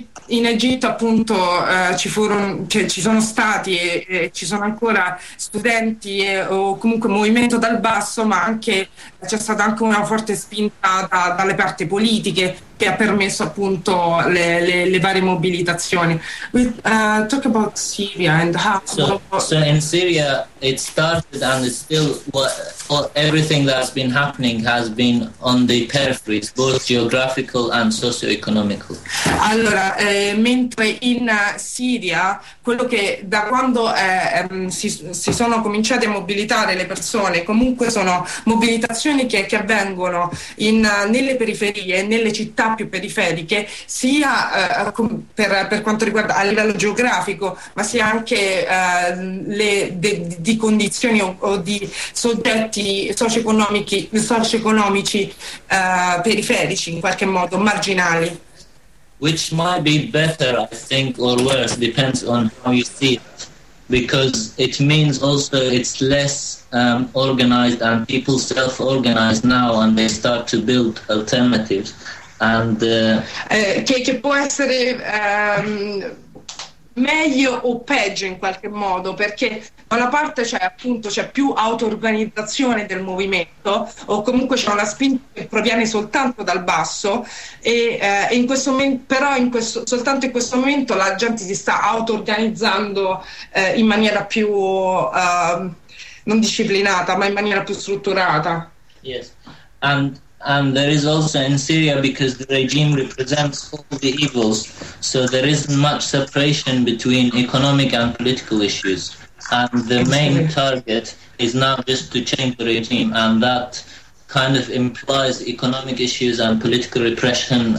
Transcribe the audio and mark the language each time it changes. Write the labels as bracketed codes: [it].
[it] In Egitto appunto ci sono ancora studenti o comunque movimento dal basso, ma anche c'è stata anche una forte spinta dalle parti politiche che ha permesso appunto le varie mobilitazioni. [en] Talk about Syria and how. So in Syria it started and it's still everything that's been happening has been on the peripheries, both geographical and socio-economical. [it] Allora, mentre in Siria quello che da quando si sono cominciate a mobilitare le persone, comunque sono mobilitazioni che avvengono nelle periferie, nelle città più periferiche, sia per quanto riguarda a livello geografico, ma sia anche di condizioni o di soggetti socio-economici periferici, in qualche modo marginali. [en] Which might be better, I think, or worse, depends on how you see it. Because it means also it's less organized and people self-organize now and they start to build alternatives. [it] Che può essere meglio o peggio in qualche modo, perché da una parte c'è più auto-organizzazione del movimento, o comunque c'è una spinta che proviene soltanto dal basso, soltanto in questo momento la gente si sta auto-organizzando in maniera più non disciplinata, ma in maniera più strutturata. [en] Yes. And And there is also in Syria, because the regime represents all the evils, so there isn't much separation between economic and political issues. And the main target is now just to change the regime, and that kind of implies economic issues and political repression.